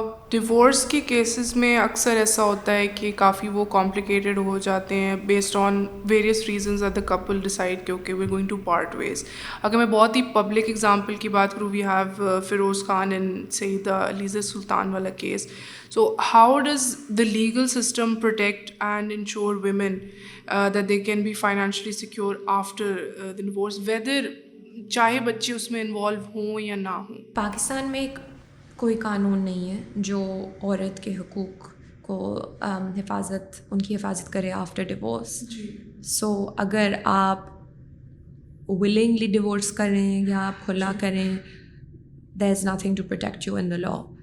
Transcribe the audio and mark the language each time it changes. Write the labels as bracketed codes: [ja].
[ur] Divorce کے cases میں اکثر ایسا ہوتا ہے کہ کافی وہ کمپلیکیٹڈ ہو جاتے ہیں [en] based on various reasons at the couple decide [ur] کہ [en] Okay we going to part ways. [ur] اگر میں بہت ہی پبلک ایگزامپل کی بات کروں, [en] we have [ur] Feroz Khan and سیدہ علیزہ سلطان والا case. [en] so how does the legal system protect and ensure women that they can be financially secure after the divorce, whether [ur] چاہے بچے اس میں [en] Involve ہوں یا نہ ہوں؟ [ur] پاکستان میں کوئی قانون نہیں ہے جو عورت کے حقوق کو ان کی حفاظت کرے [en] After divorce. So [ur] اگر آپ ولنگلی ڈیورس کریں یا آپ کھلا کریں, [en] There is nothing to protect you in the law.